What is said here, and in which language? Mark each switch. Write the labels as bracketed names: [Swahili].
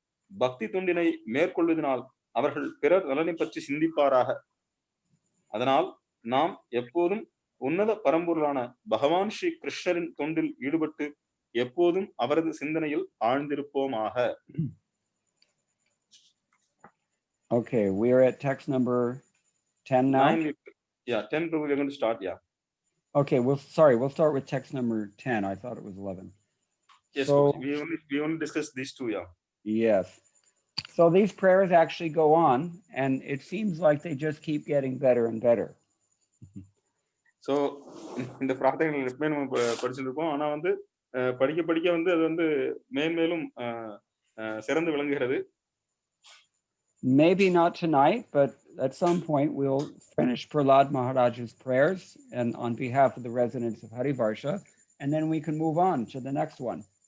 [Tamil] பக்தி துண்டினை மேற்கொள்வதனால் அவர்கள் பிறர் நலனை பற்றி சிந்திப்பாராக. அதனால் நாம் எப்போதும் உன்னத பரம்பொருளான பகவான் ஸ்ரீ கிருஷ்ணரின் தொண்டில் ஈடுபட்டு எப்போதும் அவரது சிந்தனையில் ஆழ்ந்திருப்போமாக. [English] Okay, we are at text number 10 now. 10 we're going to start. Okay, we'll start with text number 10. I thought it was 11. Yes, so we only discussed these two. Yes. So these prayers actually go on, and it seems like they just keep getting better and better. [Tamil] So இந்த பிரார்த்தனைகள் எப்பவுமே நம்ம படிச்சிருக்கோம். ஆனா வந்து படிக்க வந்து அது வந்து மேன்மேலும் சிறந்து விளங்குகிறது. [English] Maybe not tonight, but at some point we'll finish Prahlad Maharaj's prayers and on behalf of the residents of Harivarsha, and then we can move on to the next one.